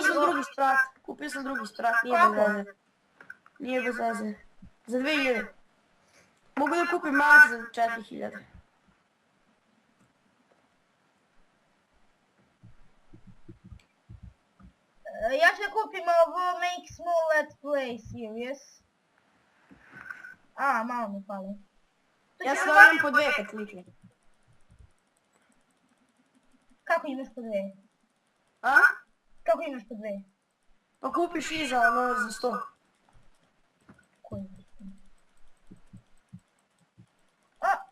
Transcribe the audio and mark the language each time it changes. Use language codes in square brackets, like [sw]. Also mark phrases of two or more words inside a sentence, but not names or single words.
[sr] Kupio sam drugi strat, nije bez veze. Nije bez veze. Za 2000. Mogu da kupim mač za 4000. Ja ću da kupim ovo [en] make small let's play serious. [sr] A, malo mi pali. Ja stavljam po 2 kad kliknem. Kako imaš po 2? A? Kako imaš po 2? Pa kupiš iza ono za 100. Koji je to? A!